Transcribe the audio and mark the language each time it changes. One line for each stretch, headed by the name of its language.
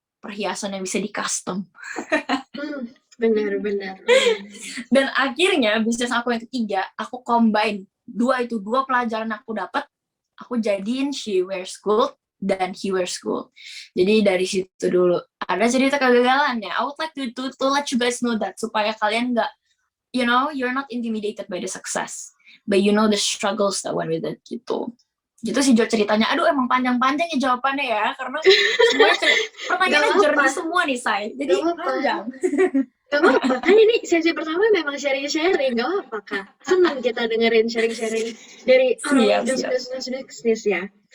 Indonesian: Perhiasan yang bisa di custom. Benar. Dan akhirnya bisnis aku yang ketiga, aku combine 2 pelajaran aku dapat, aku jadiin She Wears Gold dan He Wears Gold. Jadi dari situ dulu ada cerita kegagalannya.
English: I would like to let you guys know that,
Indonesian: supaya kalian nggak,
English: you're not intimidated by the success, but you know the struggles that went with it, gitu.
Indonesian: Gitu sih ceritanya. Aduh, emang panjang-panjang ya jawabannya ya, karena semuanya pertanyaannya jernih semua nih, Say. Jadi panjang. Gak apa-apa, kan ini sesi pertama memang sharing-sharing, gak apa-apa Kak. Senang kita dengerin sharing-sharing dari orang yang sudah bisnis ya.